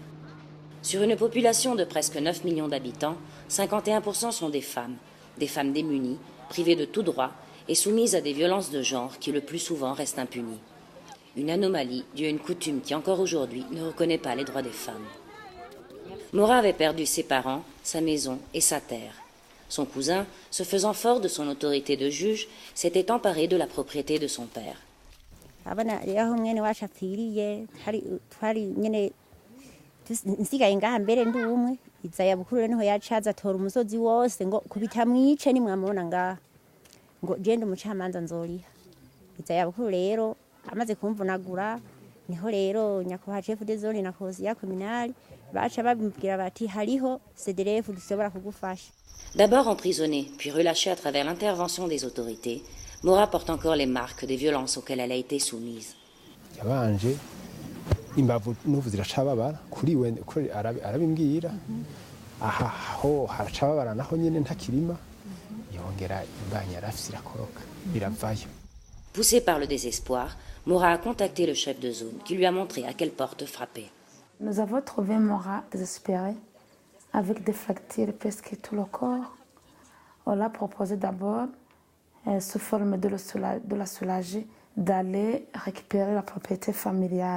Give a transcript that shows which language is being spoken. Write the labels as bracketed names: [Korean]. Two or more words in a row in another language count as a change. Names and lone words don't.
[French] Sur une population de presque 9 millions d'habitants, 51% sont des femmes démunies, privées de tout droit et soumises à des violences de genre qui le plus souvent restent impunies. Une anomalie due à une coutume qui encore aujourd'hui ne reconnaît pas les droits des femmes. Mora avait perdu ses parents, sa maison et sa terre. Son cousin, se faisant fort de son autorité de juge, s'était emparé de la propriété de son père. [Rundi] Nsigaye ngaha mbere ndi umwe izaya bukuru niho yacaza atora umusozi wose ngo kubita mwice ni mwamubona ngaha ngo genda umucamanza nzoriha izaya bukuru rero amaze kumvunagura niho rero nyakubahwa [French] chef de zone [Rundi] na [French] conseiller communal [Rundi] baca babibwira bati hariho CDF dushobora kugufasha. [French] D'abord emprisonnée puis relâchée à travers l'intervention des autorités, Mora porte encore les marques des violences auxquelles elle a été soumise. [Rundi] Yabanje imbavu n'ubu ziracababara kuri we arabimbwira aho haracababara naho nyene ntakirima yongera imbanya yarafise irakoroka biravayo. [French] Poussée par le désespoir, Mora a contacté le chef de zone qui lui a montré à quelle porte frapper. Nous avons trouvé Mora désespérée avec des fractures presque tout le corps. On l'a proposé d'abord sous forme de la soulager d'aller récupérer la propriété familiale.